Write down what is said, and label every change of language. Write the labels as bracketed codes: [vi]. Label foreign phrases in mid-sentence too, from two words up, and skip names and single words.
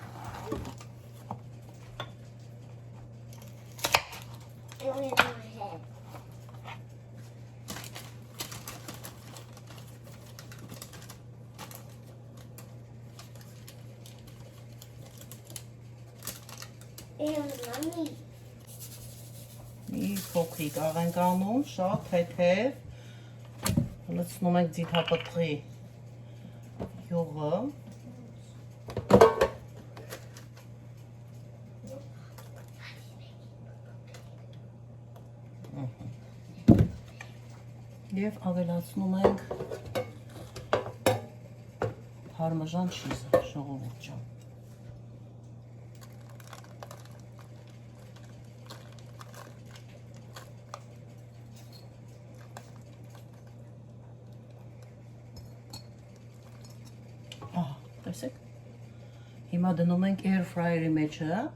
[en] It went in my head. Mommy. [hy] Մի փոքրիկ աղենք անում, շատ թեթև, լցնում ենք ձիթապտղի յուղը, և ավելացնում ենք [en] parmesan cheese- [hy] ը, ժողովուրդ ջան։ Տեսեք։ Հիմա դնում ենք [en] air fryer- [hy] ի մեջը